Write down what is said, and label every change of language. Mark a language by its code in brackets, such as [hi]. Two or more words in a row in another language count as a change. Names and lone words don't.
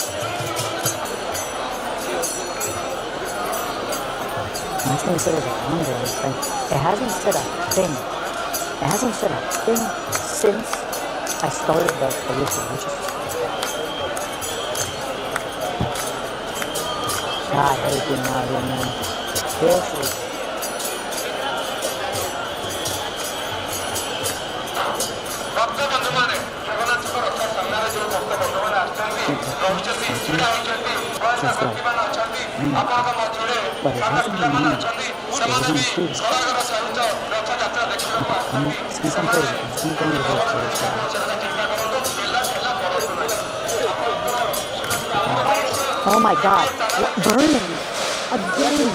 [en] That's why I said it was a longer thing. It hasn't said a thing. It hasn't said a thing since I started the whistle, which is God, I hate being out here, man. Seriously. [or] ଭକ୍ତ ବନ୍ଧୁମାନେ ଜଗନ୍ନାଥଙ୍କ ରଥ ସାମ୍ନାରେ ଯେଉଁ ଭକ୍ତ ବନ୍ଧୁମାନେ ଆସିଛନ୍ତି ରହୁଛନ୍ତି ଛିଡ଼ା ହୋଇଛନ୍ତି ବୟସ୍କ ବ୍ୟକ୍ତିମାନେ ଅଛନ୍ତି ଆପଣଙ୍କ ମଧ୍ୟରେ ସାନ ପିଲାମାନେ ଅଛନ୍ତି ସେମାନେ ବି ସଡ଼କର ସହିତ ରଥଯାତ୍ରା ଦେଖିବାକୁ ଆସନ୍ତି ସେମାନେ ଚିନ୍ତା କରନ୍ତୁ ପିଲା ଠେଲା ପଡ଼ନ୍ତୁ ନାହିଁ [en] Oh my God. Burning. Again.